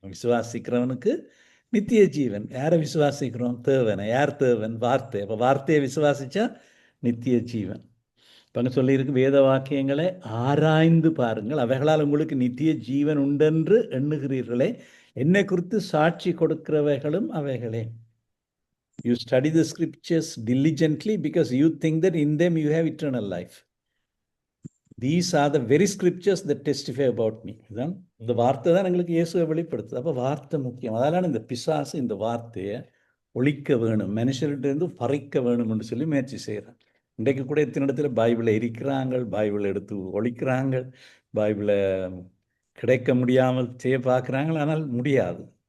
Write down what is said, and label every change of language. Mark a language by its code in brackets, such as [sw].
[ta] விசுவாசிக்கிறவனுக்கு நித்திய ஜீவன். யாரை விசுவாசிக்கிறோம்? தேவனை. யார் தேவன்? வார்த்தை. அப்போ வார்த்தையை விசுவாசிச்சா நித்திய ஜீவன். இப்போ அங்கே சொல்லியிருக்கு, வேத வாக்கியங்களை ஆராய்ந்து பாருங்கள், அவைகளால் உங்களுக்கு நித்திய ஜீவன் உண்டென்று எண்ணுகிறீர்களே. என்னை குறித்து சாட்சி கொடுக்கிறவைகளும் அவைகளே. [en] You study the scriptures diligently because you think that in them you have eternal life. These are the very scriptures that testify about me. [ta] இதுதான் இந்த வார்த்தை தான் எங்களுக்கு இயேசுவை வெளிப்படுத்துது. அப்போ வார்த்தை முக்கியம். அதனால இந்த பிசாசு இந்த வார்த்தையை ஒழிக்க வேணும், மனுஷர்கிட்டேருந்து பறிக்க வேணும் என்று சொல்லி முயற்சி செய்கிறான். இன்றைக்கு கூட எத்தனை இடத்துல பைபிளை எரிக்கிறாங்க, பைபிளை எடுத்து ஒழிக்கிறாங்க, பைபிளை கிடைக்க முடியாமல் செய்ய பார்க்குறாங்க. ஆனால் முடியாது.